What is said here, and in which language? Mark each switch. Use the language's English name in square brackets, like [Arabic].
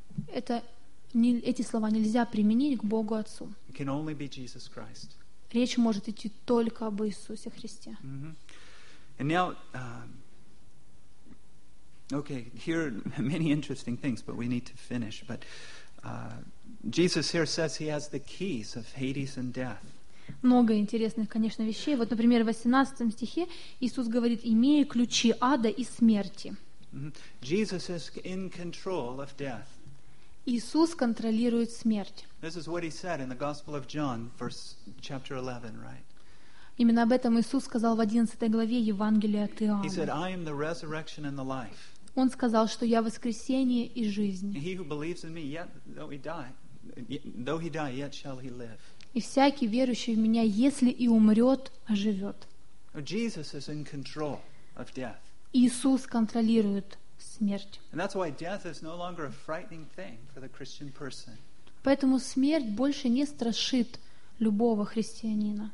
[Russian] Эти слова нельзя применить к Богу Отцу. [English] It can only be Jesus Christ. [Russian] Речь может идти только об Иисусе Христе. Mm-hmm. [English] And now, okay, here are many interesting things, but we need to finish. But Jesus here says he has the keys of Hades and death. [Russian] Много интересных, конечно, вещей. Вот, например, в 18 стихе Иисус говорит: «Имею ключи ада и смерти». [English] Mm-hmm. Jesus is in control of death. [Russian] Иисус контролирует смерть. [English] This is what he said in the Gospel of John, chapter 11, right? [Russian] Именно об этом Иисус сказал в 11 главе Евангелия от Иоанна. [English] He said, "I am the resurrection and the life." [Russian] Он сказал, что я воскресение и жизнь. [English] He who believes in me, yet though he die, yet shall he live. [Russian] И всякий верующий в меня, если и умрет, оживет. [English] Jesus is in control of death. [Russian] Иисус контролирует смерть. [English] And that's why death is no longer a frightening thing for the Christian person. [Russian] Поэтому смерть больше не страшит любого христианина.